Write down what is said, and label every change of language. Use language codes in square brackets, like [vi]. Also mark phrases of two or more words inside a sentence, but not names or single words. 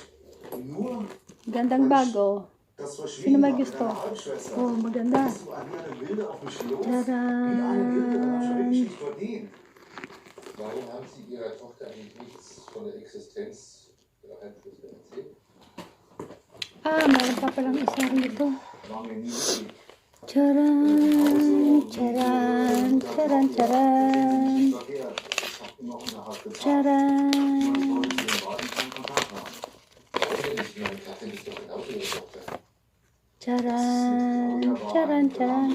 [de] Nur [tl] Gandang bago. [de] das [tl] Sino [de] Verschwinden [tl] may [de] mit [tl] gusto? [de] deiner Halbschwester. [tl] Oh, maganda. [de] Bist du an eine Wilde auf mich los? Wie Charan! eine Wilde, das hast du wirklich nicht verdient. Warum haben Sie Ihrer Tochter eigentlich nichts von der Existenz Ihrer Halbschwester erzählt? [tl] Meron pa palang isa rito. [de] War mir nie wichtig. Charan! Charan! Charan! Tcharan.